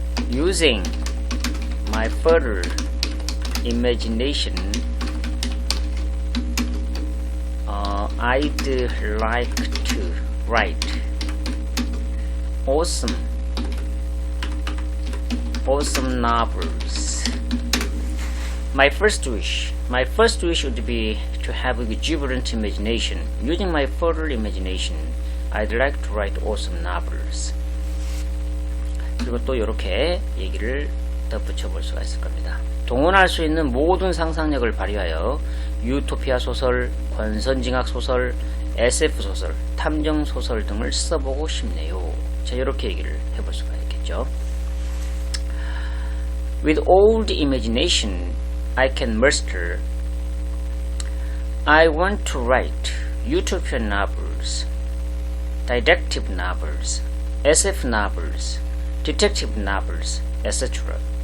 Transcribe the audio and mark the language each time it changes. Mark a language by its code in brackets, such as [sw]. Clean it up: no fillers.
[en] Using my further imagination, I'd like to write awesome novels. My first wish would be to have exuberant imagination. Using my further imagination, I'd like to write awesome novels. [ko] 그리고 또 이렇게 얘기를 덧붙여 볼 수가 있을 겁니다. 동원할 수 있는 모든 상상력을 발휘하여 유토피아 소설, 권선징악 소설, SF 소설, 탐정 소설 등을 써보고 싶네요. 자, 이렇게 얘기를 해볼 수가 있겠죠. [en] With all the imagination I can muster, I want to write utopian novels, detective novels, SF novels, detective novels, etc.